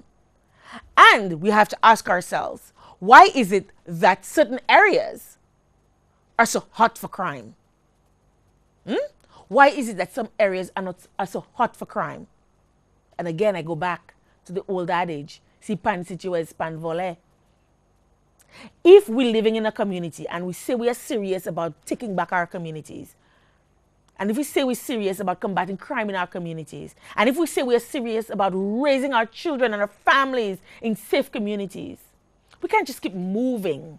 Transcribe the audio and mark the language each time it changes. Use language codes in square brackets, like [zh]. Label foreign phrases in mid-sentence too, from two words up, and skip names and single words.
[en] And we have to ask ourselves, why is it that certain areas are so hot for crime? Why is it that some areas are so hot for crime? And again, I go back to the old adage, [ht] si pan situé, pan volé. [en] If we're living in a community and we say we are serious about taking back our communities, and if we say we're serious about combating crime in our communities, and if we say we're serious about raising our children and our families in safe communities, we can't just keep moving.